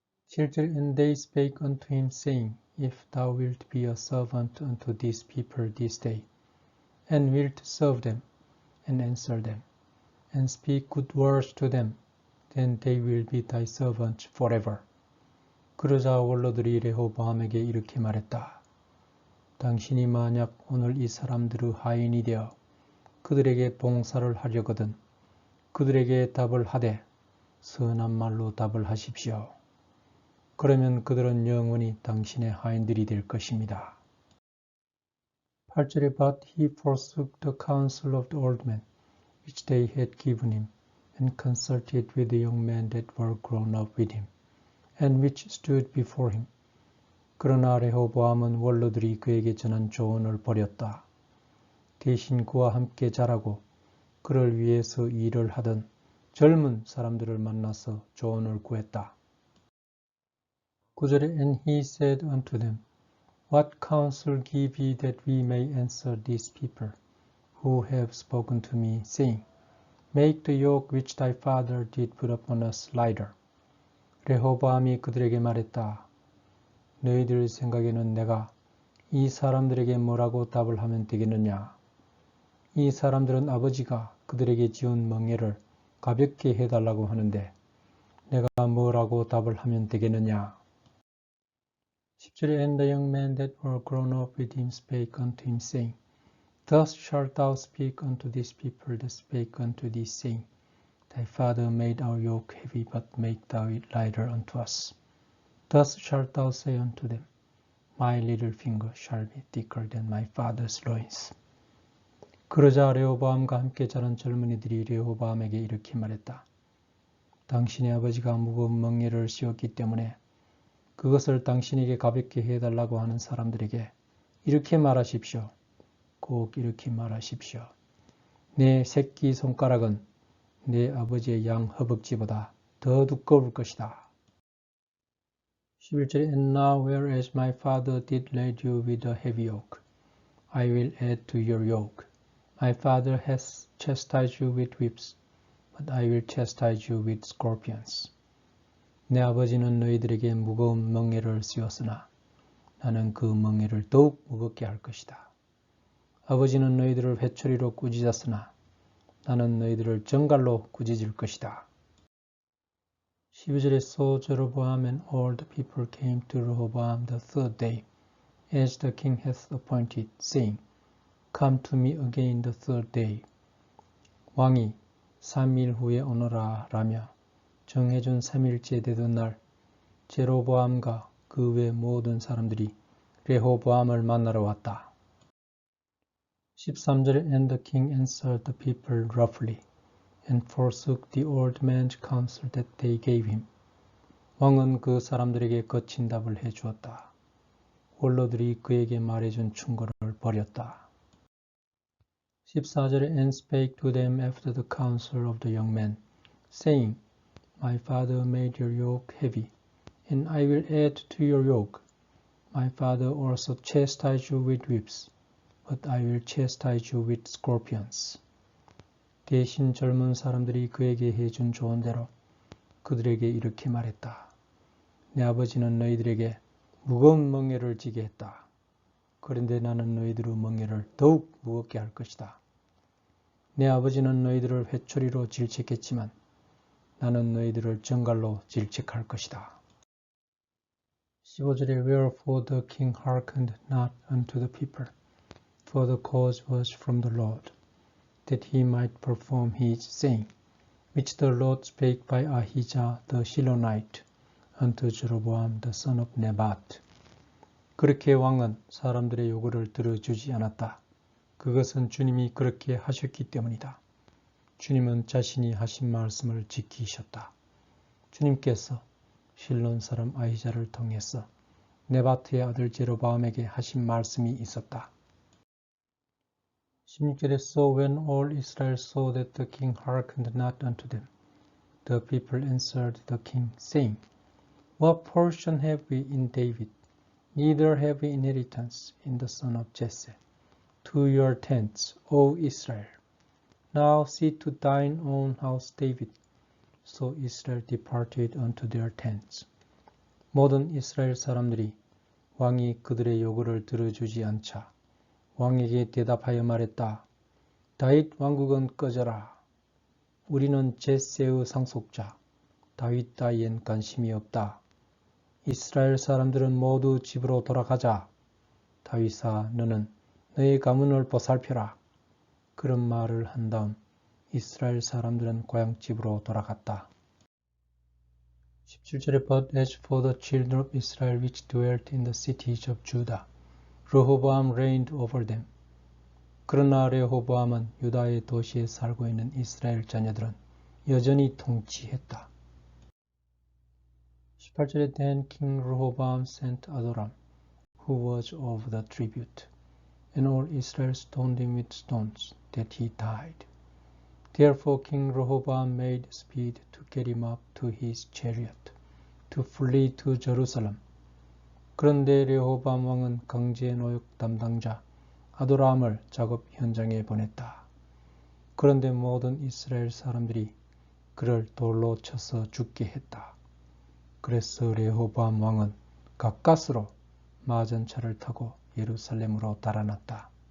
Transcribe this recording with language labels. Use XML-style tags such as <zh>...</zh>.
<en>7절 And they spake unto him, saying, If thou wilt be a servant unto this people this day, and wilt serve them, and answer them, and speak good words to them, then they will be thy servants forever.</en> <ko>그러자 원로들이 레호보암에게 이렇게 말했다. 당신이 만약 오늘 이 사람들의 하인이 되어 그들에게 봉사를 하려거든 그들에게 답을 하되 선한 말로 답을 하십시오. 그러면 그들은 영원히 당신의 하인들이 될 것입니다.</ko> <en>8절에 But he forsook the counsel of the old men, which they had given him, and consulted with the young men that were grown up with him, and which stood before him.</en> <ko>그러나 레호보암은 원로들이 그에게 전한 조언을 버렸다. 대신 그와 함께 자라고 그를 위해서 일을 하던 젊은 사람들을 만나서 조언을 구했다.</ko> <en>9절에 And he said unto them, What counsel give ye that we may answer these people, who have spoken to me, saying, Make the yoke which thy father did put upon us lighter.</en> <ko>레호보암이 그들에게 말했다. 너희들 생각에는 내가 이 사람들에게 뭐라고 답을 하면 되겠느냐? 이 사람들은 아버지가 그들에게 지은 멍에를 가볍게 해달라고 하는데 내가 뭐라고 답을 하면 되겠느냐?</ko> <en>10절에 And the young men that were grown up with him spake unto him, saying, Thus shalt thou speak unto this people that spake unto thee, saying, Thy father made our yoke heavy, but make thou it lighter unto us. Thus shalt thou say unto them, My little finger shall be thicker than my father's loins.</en> <ko>그러자 레호보암과 함께 자란 젊은이들이 레호보암에게 이렇게 말했다. 당신의 아버지가 무거운 멍에를 씌웠기 때문에 그것을 당신에게 가볍게 해달라고 하는 사람들에게 이렇게 말하십시오. 꼭 이렇게 말하십시오. 내 새끼 손가락은 내 아버지의 양 허벅지보다 더 두꺼울 것이다.</ko> <en>11절에 And now whereas my father did lead you with a heavy yoke, I will add to your yoke. My father has chastised you with whips, but I will chastise you with scorpions.</en> <ko>내 아버지는 너희들에게 무거운 멍에를 씌웠으나 나는 그 멍에를 더욱 무겁게 할 것이다. 아버지는 너희들을 회초리로 꾸짖었으나 나는 너희들을 정갈로 꾸짖을 것이다.</ko> <en>12절에 So Jeroboam and all the people came to Rehoboam the third day, as the king hath appointed, saying, Come to me again the third day.</en> <ko>왕이 3일 후에 오너라 라며 정해준 3일째 되던 날 제로보암과 그 외 모든 사람들이 레호보암을 만나러 왔다.</ko> <en>13절에 And the king answered the people roughly and forsook the old man's counsel that they gave him.</en> <ko>왕은 그 사람들에게 거친 답을 해주었다. 원로들이 그에게 말해준 충고를 버렸다.</ko> <en>14절에 And spake to them after the counsel of the young man, saying, My father made your yoke heavy, and I will add to your yoke. My father also chastised you with whips, but I will chastise you with scorpions.</en> <ko>대신 젊은 사람들이 그에게 해준 좋은 대로 그들에게 이렇게 말했다. 내 아버지는 너희들에게 무거운 멍에를 지게 했다. 그런데 나는 너희들의 멍에를 더욱 무겁게 할 것이다. 내 아버지는 너희들을 회초리로 질책했지만 나는 너희들을 정갈로 질책할 것이다.</ko> <en>15절에 Wherefore the king hearkened not unto the people, for the cause was from the Lord, that he might perform his saying, which the Lord spake by Ahijah the Shilonite unto Jeroboam the son of Nebat.</en> <ko>그렇게 왕은 사람들의 요구를 들어주지 않았다. 그것은 주님이 그렇게 하셨기 때문이다. 주님은 자신이 하신 말씀을 지키셨다. 주님께서 실론 사람 아히자를 통해서 네바트의 아들 제로보암에게 하신 말씀이 있었다.</ko> <en>16절에 So when all Israel saw that the king hearkened not unto them, the people answered the king, saying, What portion have we in David? Neither have we inheritance in the son of Jesse. To your tents, O Israel. Now see to thine own house, David. So Israel departed unto their tents.</en> <ko>모든 이스라엘 사람들이 왕이 그들의 요구를 들어주지 않자 왕에게 대답하여 말했다. 다윗 왕국은 꺼져라. 우리는 제세의 상속자 다윗 따위엔 관심이 없다. 이스라엘 사람들은 모두 집으로 돌아가자. 다윗아 너는 너의 가문을 보살펴라. 그런 말을 한 다음 이스라엘 사람들은 고향집으로 돌아갔다.</ko> <en>17절에 But as for the children of Israel which dwelt in the cities of Judah, Rehoboam reigned over them.</en> <ko>그러나 레호보암은 유다의 도시에 살고 있는 이스라엘 자녀들은 여전히 통치했다.</ko> <en>18절에 Then King Rehoboam sent Adoram, who was of the tribute, and all Israel stoned him with stones, that he died. Therefore King Rehoboam made speed to get him up to his chariot, to flee to Jerusalem.</en> <ko>그런데 레호보암 왕은 강제 노역 담당자 아도람을 작업 현장에 보냈다. 그런데 모든 이스라엘 사람들이 그를 돌로 쳐서 죽게 했다. 그래서 레호보암 왕은 가까스로 마전차를 타고 예루살렘으로 달아났다.</ko>